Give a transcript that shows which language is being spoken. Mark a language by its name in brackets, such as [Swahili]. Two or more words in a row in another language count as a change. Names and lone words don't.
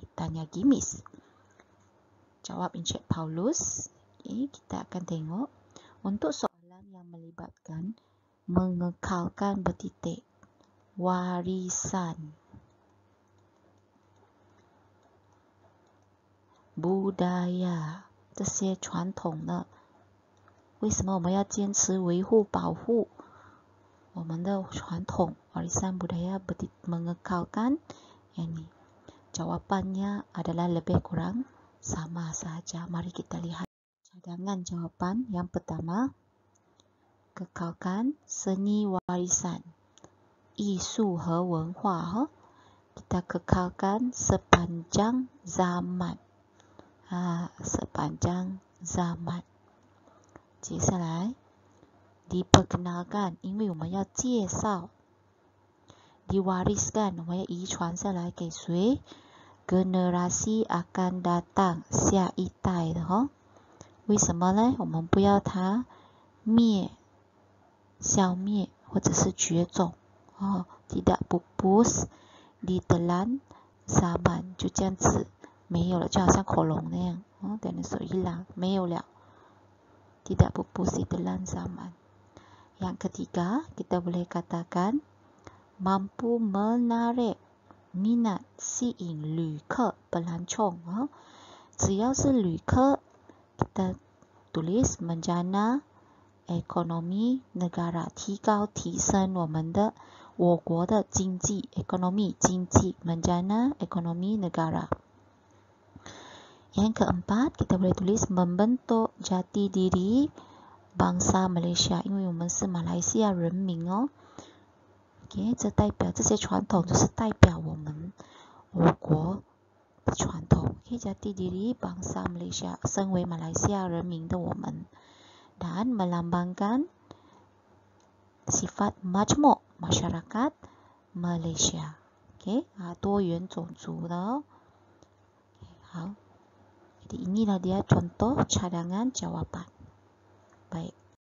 [Malay] Tanya Gimis. Jawab Encik Paulus. Okay, kita akan tengok untuk soalan yang melibatkan mengekalkan bertitik. Warisan, budaya， [Chinese] 这些传统的，为什么我们要坚持维护保护我们的传统 [Malay] warisan budaya mengekalkan ini? Jawapannya adalah lebih kurang sama saja. Mari kita lihat cadangan jawapan. Yang pertama, kekalkan seni warisan, [Chinese] 艺术和文化 [Malay] kita kekalkan sepanjang zaman. Sepanjang zaman. [Chinese] 接下来 diperkenalkan， 因为我们要介绍。diwariskan， 我们要遗传下来给谁？ [Malay] generasi akan datang， [Chinese] 下一代的为什么呢？我们不要它消灭或者是绝种 [Malay] tidak pupus ditelan zaman， [Chinese] 就这样子没有了，就好像恐龙那样dinosaur hilang， 没有了。 [Malay] tidak pupus ditelan zaman。 Yang ketiga, kita boleh katakan mampu menarik minat [Chinese] 吸引旅客 [Malay] pelancong。 [Chinese] 只要是旅客 [Malay] kita tulis menjana ekonomi negara， [Chinese] 提升我国的经济 [Malay] ekonomi 经济 menjana ekonomi negara。 Yang keempat, kita boleh tulis membentuk jati diri bangsa Malaysia， [Chinese] 因为我们是马来西亚人民OK， 这代表这些传统就是代表我国的传统。OK， [Malay] jati diri bangsa Malaysia， [Chinese] 身为马来西亚人民的我们。 [Malay] Dan melambangkan sifat majmuk masyarakat Malaysia. Okay, [Chinese] 多元种族的好， [Malay] jadi inilah dia contoh cadangan jawapan. Baik.